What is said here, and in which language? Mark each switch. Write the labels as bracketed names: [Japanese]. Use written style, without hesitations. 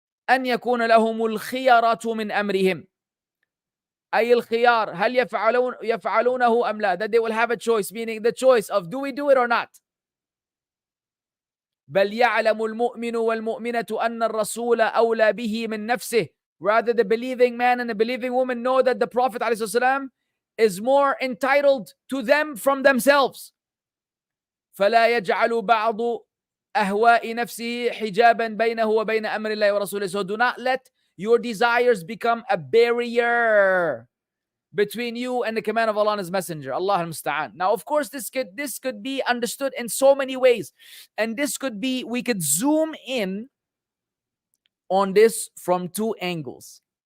[Arabic] أن يكون لهم الخيارة من أمرهم, أي الخيار هل يفعلونه أم لا, [English] that they will have a choice, meaning the choice of do we do it or not. [Arabic] بل يعلم المؤمن والمؤمنة أن الرسول أولى به من نفسه, [English] rather the believing man and the believing woman know that the Prophet ﷺ is more entitled to them from themselves. [Arabic] فلا يجعل بعض أهواء نفسه حجابا بينه وبين أمر الله ورسوله. [English] So do not let your desires become a barrier between you and the command of Allah and His Messenger. Allah al-Musta'an. Now, of course, this could be understood in so many ways, and we could zoom in on this from two angles.